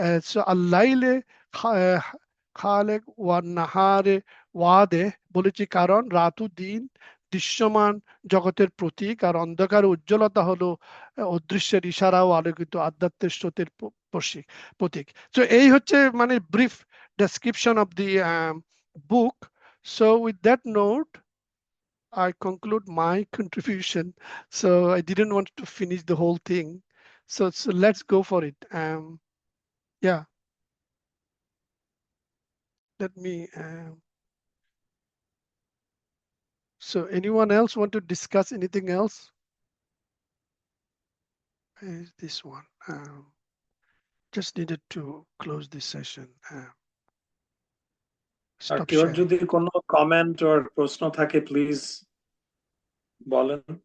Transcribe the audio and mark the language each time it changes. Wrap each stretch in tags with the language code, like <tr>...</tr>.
<bn>So</bn> <ar>আল্লাইলে খালেক ওয়া নাহারে ওয়াদে</ar> <bn>বলেছি কারণ রাত ও দিন দৃশ্যমান জগতের প্রতীক, আর অন্ধকার উজ্জ্বলতা হলো অদৃশ্যের ইশারা ও আলোকিত আধ্যাত্মিক স্রোতের প্রতীক। তো এই হচ্ছে মানে</bn> <en>Brief description of the book. So with that note I conclude my contribution. So I didn't want to finish the whole thing. So let's go for it. Yeah. Let me. So anyone else want to discuss anything else? Is this one? Just needed to close this session.</en> <bn>আর</bn> <en>Stop</en> <bn>কেউ</bn> <en>sharing.</en> <bn>যদি কোনো comment or প্রশ্ন থাকে please বলেন।</bn>